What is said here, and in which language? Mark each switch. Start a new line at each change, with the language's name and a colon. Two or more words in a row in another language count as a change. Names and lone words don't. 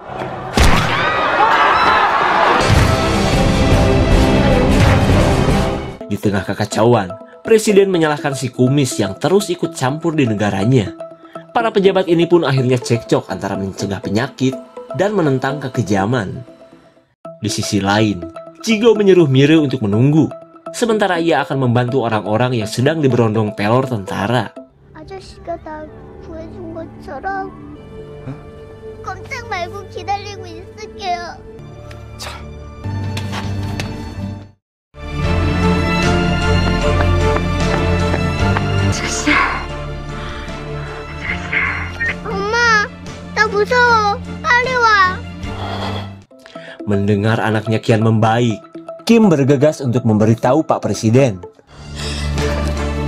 Indonesian: Di tengah kekacauan, presiden menyalahkan si kumis yang terus ikut campur di negaranya. Para pejabat ini pun akhirnya cekcok antara mencegah penyakit dan menentang kekejaman. Di sisi lain, Jigo menyuruh Mire untuk menunggu, sementara ia akan membantu orang-orang yang sedang diberondong pelor tentara.
Korean: 아저씨가 나 구해준 것처럼 꼼짝 말고 기다리고 있을게요. 엄마, 나 무서워. 빨리 와.
Indonesian: Mendengar anaknya kian membaik, Kim bergegas untuk memberitahu Pak Presiden.